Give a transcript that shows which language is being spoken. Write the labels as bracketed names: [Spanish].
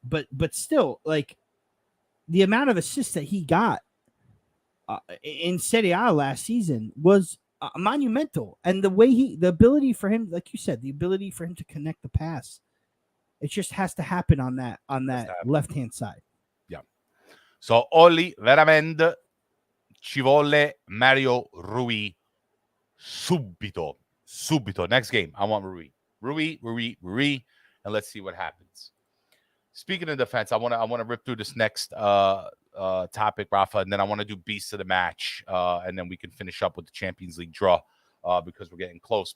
[English] But still, like, the amount of assists that he got in Serie A last season was monumental, and the ability for him, like you said, the ability for him to connect the pass. It just has to happen on that left-hand side. Yeah. [Italian] So Oli veramente ci vuole Mario Rui subito. [English] Next game, I want Rui, and let's see what happens. Speaking of defense, I want to rip through this next topic, Rafa, and then I want to do beast of the match, and then we can finish up with the Champions League draw because we're getting close.